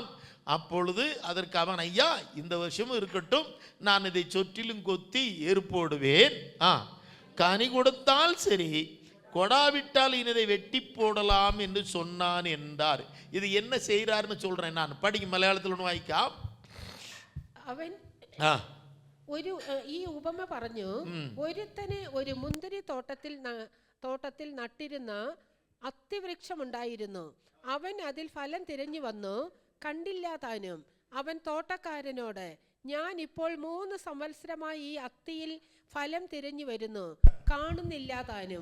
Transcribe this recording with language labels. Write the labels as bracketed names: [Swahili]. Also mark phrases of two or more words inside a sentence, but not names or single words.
[Tamil] அப்பொழுது அதற்கு அவன், ஐயா, இந்த வருஷமும் இருக்கட்டும், நான் இதை சொற்றிலும் கொத்தி ஏறு போடுவேன், கனி கொடுத்தால் சரி, கொடாவிட்டால் இதை வெட்டி போடலாம் என்று சொன்னான் என்றார். இது என்ன செய்யறாருன்னு சொல்றேன் நான். படிக்க மலையாளத்தில் ஒன்று வாய்க்கா. [Malayalam] അവൻ ഈ ഉപമ പറഞ്ഞു, ഒരുത്തന് ഒരു മുന്തിരി തോട്ടത്തിൽ നട്ടിരുന്ന അത്തിവൃക്ഷമുണ്ടായിരുന്നു. അവൻ അതിൽ ഫലം തിരഞ്ഞു വന്നു, കണ്ടില്ല താനും. അവൻ തോട്ടക്കാരനോട്, ഞാൻ ഇപ്പോൾ 3 സംവത്സരമായി ഈ അത്തിയിൽ ഫലം തിരഞ്ഞു വരുന്നു, കാണുന്നില്ല താനും.